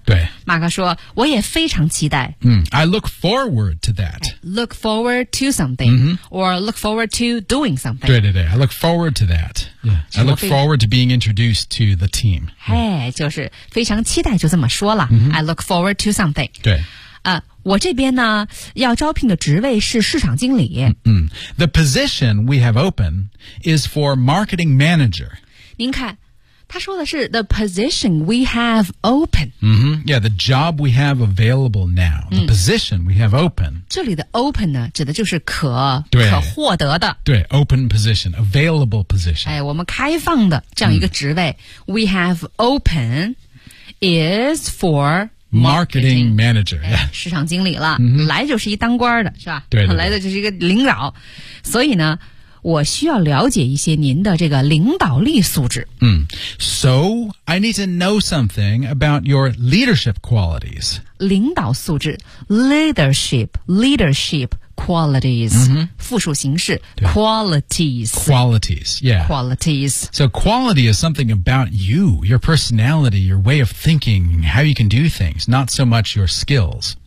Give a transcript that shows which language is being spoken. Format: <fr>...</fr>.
<zh>对马哥说我也非常期待、</zh> <en>I look forward to that look forward to something、or look forward to doing something 对对对 I look forward to that、I look forward to being introduced to the team、</en> <zh>就是非常期待就这么说了、</zh> <en>I look forward to something</en> <zh>对我这边呢要招聘的职位是市场经理。</zh> <en>The position we have open is for marketing manager.</en> <zh>您看他说的是</zh> <en>the position we have open.、 yeah, the job we have available now. The position we have open.</en> <zh>这里的 open 呢指的就是可获得的。</zh> <en>对 open position, available position.、</en> <zh>我们开放的这样一个职位、</zh> <en>we have open is for... Marketing manager,、</en> <zh>市场经理了、来就是一当官的是吧对对对来的就是一个领导所以呢我需要了解一些您的这个领导力素质、</zh> <en>So I need to know something about your leadership qualities</en> <zh>领导素质 Leadership qualities、复数形式 qualities</zh> <en>yeah qualities so quality is something about you your personality your way of thinking how you can do things not so much your skills</en>